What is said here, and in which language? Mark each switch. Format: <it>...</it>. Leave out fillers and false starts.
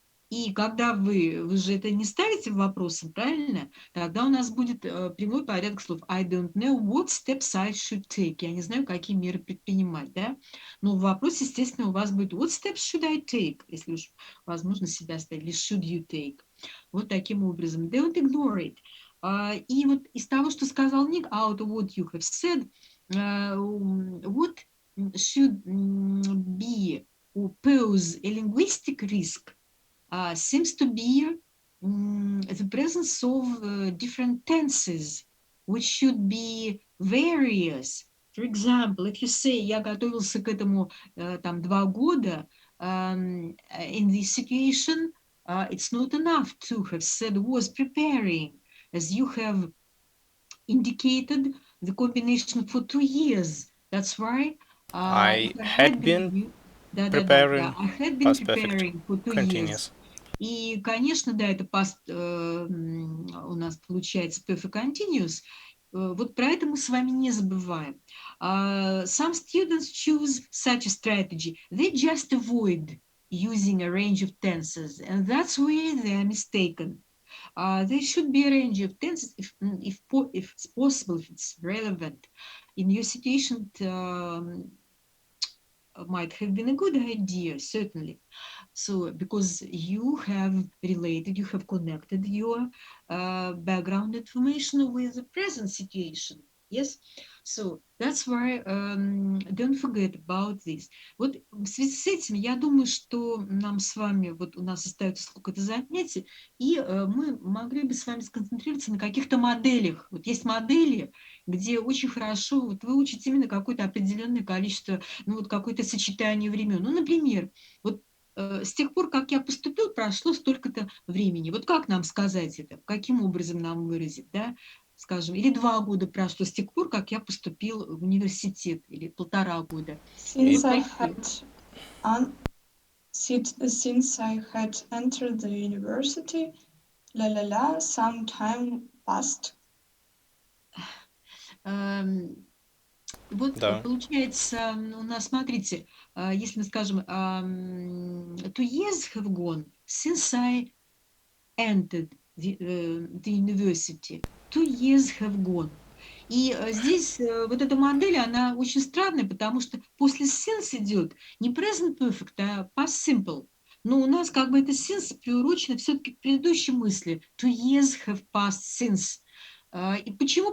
<ru>И когда вы же это не ставите вопросом, правильно? Тогда у нас будет прямой порядок слов.</ru> <en>I don't know what steps I should take.</en> <ru>Я не знаю, какие меры предпринимать, да? Но в вопросе, естественно, у вас будет</ru> <en>what steps should I take,</en> <ru>если уж возможно себя ставить, или</ru> <en>should you take.</en> <ru>Вот таким образом.</ru> <en>Don't ignore it.</en> <ru>И вот из того, что сказал Ник,</ru> <en>out of what you have said, what should be or pose a linguistic risk seems to be the presence of different tenses, which should be various. For example, if you say,</en> <ru>я готовился к этому там 2 года,</ru> <en>in this situation, it's not enough to have said was preparing, as you have indicated the combination for 2 years. That's why I had been preparing I had been past perfect preparing for 2 continuous. years.</en> <ru>И, конечно, да, это past у нас получается perfect continuous. Вот про это мы с вами не забываем.</ru> <en>Some students choose such a strategy. They just avoid using a range of tenses, and that's where they are mistaken. There should be a range of tenses if it's possible, if it's relevant. In your situation, it might have been a good idea, certainly. So, because you have related, you have connected your background information with the present situation. Yes? So, that's why don't forget about this.</en> <ru>Вот в связи с этим, я думаю, что нам с вами, вот у нас остается сколько-то занятий, и мы могли бы с вами сконцентрироваться на каких-то моделях. Вот есть модели, где очень хорошо вот выучить именно какое-то определенное количество, ну вот какое-то сочетание времен. Ну, например, вот с тех пор, как я поступил, прошло столько-то времени. Вот как нам сказать это? Каким образом нам выразить, да? Скажем, или 2 года прошло с тех пор, как я поступил в университет, или 1,5 года.</ru> <en>Since I had entered the university, some time passed.</en> <ru>Вот Да. получается у нас, смотрите, если мы скажем</ru> <en>2 years have gone since I entered the university. 2 years have gone.</en> <ru>И здесь вот эта модель, она очень странная, потому что после since идет не present perfect, а past simple. Но у нас как бы это since приурочено все-таки к предыдущей мысли.</ru> <en>2 years have passed since.</en> <ru>И почему?</ru>